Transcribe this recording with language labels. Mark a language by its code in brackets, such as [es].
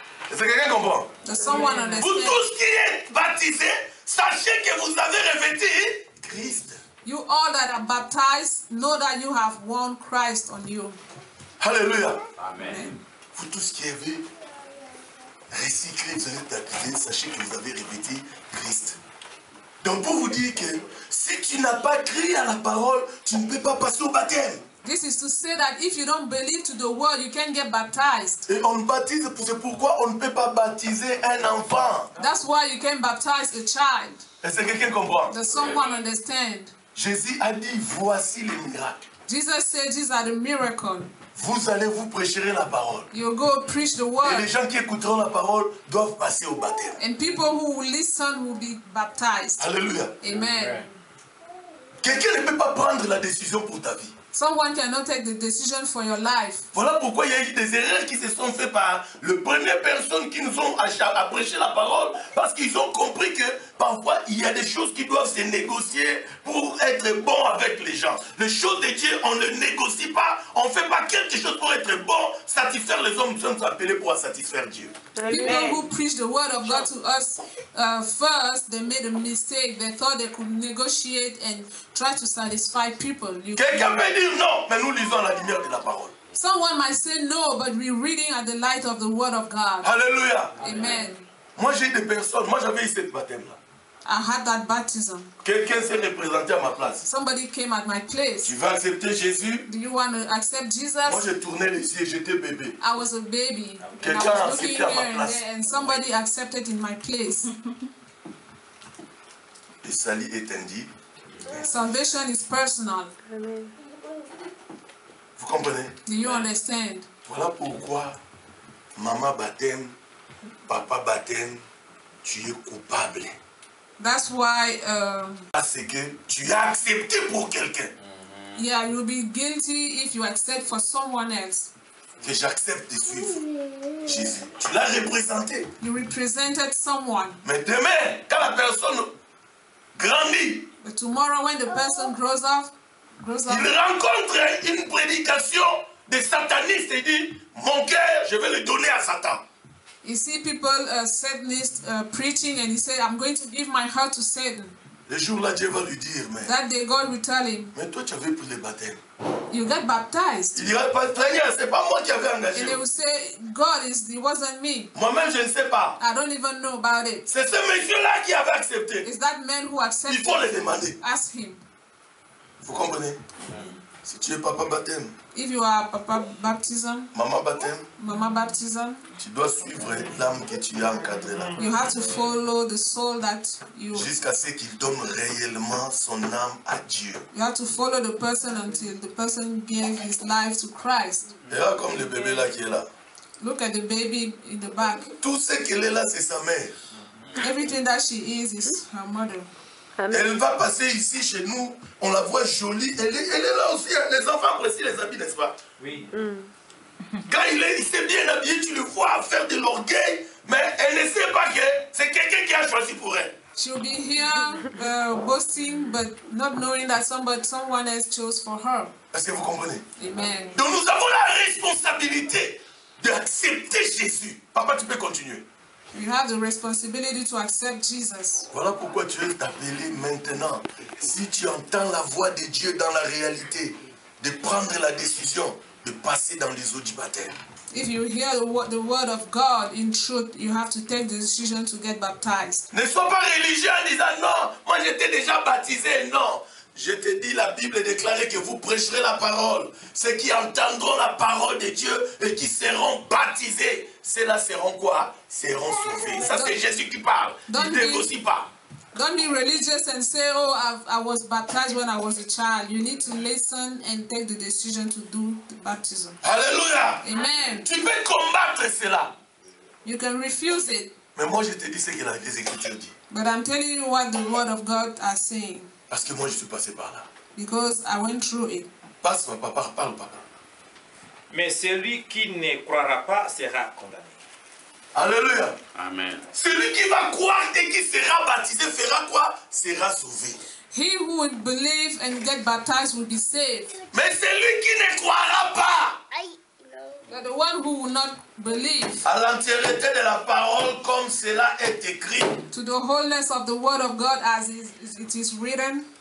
[fr] Est-ce que quelqu'un comprend? [en] Does someone [fr] Vous [en] understand? [fr] tous qui êtes baptisés, sachez que vous avez revêtu Christ. [en] You all that are baptized, know that you have won Christ on you. Alléluia. Amen. [fr] Vous tous qui avez recyclé, vous avez baptisé, sachez que vous avez revêtu Christ. Donc pour vous dire que si tu n'as pas crié à la parole, tu ne peux pas passer au baptême. [en] This is to say that if you don't believe to the word, you can't get baptized. [fr] Et on baptise, c'est pourquoi on ne peut pas baptiser un enfant. [en] That's why you can baptize a child. [fr] Est-ce que quelqu'un comprend? [en] Does someone understand? [fr] Jésus a dit, voici les miracles. [en] Jesus said these are the miracles. [fr] Vous allez vous prêcherez la parole. [en] You go preach the [fr] Et les [en] word, [fr] gens qui écouteront la parole doivent passer au baptême. [en] and people who will listen will be baptized. Alléluia. Amen. [fr] Quelqu'un ne peut pas prendre la décision pour ta vie. [en] Someone cannot take the decision for your life. [fr] Voilà pourquoi il y a eu des erreurs qui se sont faites par les premières personnes qui nous ont à prêcher la parole, parce qu'ils ont compris que parfois il y a des choses qui doivent se négocier pour être bon avec les gens. Les choses de Dieu, on ne négocie pas, on ne fait pas quelque chose pour être bon, satisfaire les hommes, nous sommes appelés pour satisfaire Dieu. [en] People who preach the word of God to us first, they made a mistake. They thought they could negotiate and try to satisfy people. [fr] Quelqu'un peut dire non, mais nous lisons à la lumière de la parole. [en] Someone might say no, but we're reading at the light of the word of God. Alléluia. Amen. [fr] Moi j'ai des personnes, moi j'avais eu cette baptême-là. [en] I had that baptism. [fr] Quelqu'un s'est représenté à ma place. [en] Somebody came at my place. [fr] Tu vas accepter Jésus? [en] Do you want to accept Jesus? [fr] Moi j'ai tourné les yeux, j'étais bébé. [en] I was a baby. And I [fr] Quelqu'un a [en] was looking [fr] accepté à ma [en] here and [fr] place. [en] there, and somebody accepted in my place. [fr] Le salut est indigne. [en] Salvation is personal. Amen. [fr] Vous comprenez? [en] Do you understand? [fr] Voilà pourquoi maman baptême, papa baptême, tu es coupable. [en] That's why, [fr] Parce que tu as accepté pour quelqu'un. [en] yeah, you'll be guilty if you accept for someone else. [fr] que j'accepte de suivre Jésus. Tu l'as représenté. [en] You represented someone. [fr] Mais demain, quand la personne grandit, [en] But tomorrow when the person grows up, [fr] il rencontre une prédication de sataniste et dit, mon cœur, je vais le donner à Satan. [en] you see people Satanists preaching and he said, I'm going to give my heart to Satan. [fr] Le jour-là, Dieu va lui dire, [en] That day God will tell him, [fr] mais toi, tu avais pris le baptême. [en] you get baptized. [fr] Il dira, Seigneur, c'est pas moi qui avais engagé. [en] And they will say, God, it wasn't me. [fr] Moi-même, je ne sais pas. [en] I don't even know about it. [fr] C'est ce monsieur-là qui avait accepté. [en] It's that man who [fr] Il [en] accepted. [fr] faut le demander. [en] Ask him. [fr] Vous comprenez? Si tu es papa baptême, [en] If you are Papa baptism, [fr] maman baptême, [en] Mama baptism, [fr] tu dois suivre l'âme que tu as encadrée là. [en] you have to follow the soul that you [fr] Jusqu'à ce qu'il donne réellement son âme à Dieu. [en] you have to follow the person until the person gave his life to Christ. [fr] Regarde comme le bébé là qui est là. [en] Look at the baby in the back. [fr] Tout ce qu'elle est là, c'est sa mère. [en] Everything that she is her mother. [fr] Elle va passer ici chez nous, on la voit jolie. Elle est là aussi. Les enfants apprécient les habits, n'est-ce pas? Oui. Quand il s'est bien habillé, tu le vois faire de l'orgueil, mais elle ne sait pas que c'est quelqu'un qui a choisi pour elle. [en] She'll be here boasting, but not knowing that someone else chose for her. [fr] Est-ce que vous comprenez? Amen. Donc nous avons la responsabilité d'accepter Jésus. Papa, tu peux continuer. [en] You have the responsibility to accept Jesus. [fr] Voilà pourquoi tu es appelé maintenant. Si tu entends la voix de Dieu dans la réalité, de prendre la décision de passer dans les eaux du baptême. [en] If you hear the word of God in truth, you have to take the decision to get baptized. [fr] Ne sois pas religieux en disant non, moi j'étais déjà baptisé. Non. Je te dis, la Bible déclare que vous prêcherez la parole. Ceux qui entendront la parole de Dieu et qui seront baptisés, ceux-là seront quoi? Seront sauvés. Ça c'est Jésus qui parle. Il ne négocie pas. [en] Don't be religious and say, oh, I was baptized when I was a child. You need to listen and take the decision to do the baptism. Alléluia. Amen. [fr] Tu peux combattre cela. [en] You can refuse it. [fr] Mais moi je te dis ce que les Écritures disent. [en] But I'm telling you what the word of God are saying. [fr] Parce que moi je suis passé par là. [en] Because I went through it. [fr] Passe ma papa, parle papa. Mais celui qui ne croira pas sera condamné. Alléluia. Amen. Celui qui va croire et qui sera baptisé fera quoi? Sera sauvé. [en] He who will believe and get baptized will be saved. [fr] Mais celui qui ne croira pas [en] But the one who will not believe [fr] à l'entièreté de la parole comme cela est écrit, [en] to the wholeness of the word of God as it is written,